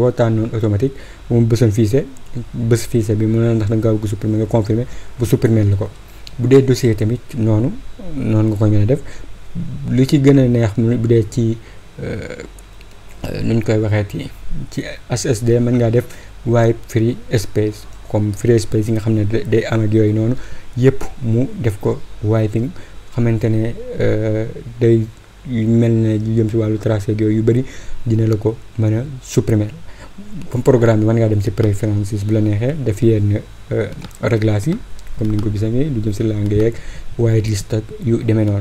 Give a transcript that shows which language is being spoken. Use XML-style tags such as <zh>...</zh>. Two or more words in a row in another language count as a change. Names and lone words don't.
<wo>boo tànnoon automatique moom bësoon fichier bi mu ne ndax da nga bëgg supprimer nga confirmer bu supprimer la ko. bu dee dossier tamit noonu nga koy mën a def. li ci gën a neex bu dee ci nuñ koy waxeeti ci SSD mën ngaa def</wo> <en>wipe free space,</en> <wo>comme</wo> <en>free space</en> <wo>yi nga xam ne day am ak yooyu noonu yëpp mu def ko wiping, xamante ne day mel ne lu jëm si wàllu tracé ak yooyu yu bëri dina la ko mën a supprimer. comme programme bi mën ngaa dem si préférences bu la neexee def yenn réglages yi comme ni nga ko gisee nii lu jëm si langue yeeg whitelist ak yu demee noonu.</wo>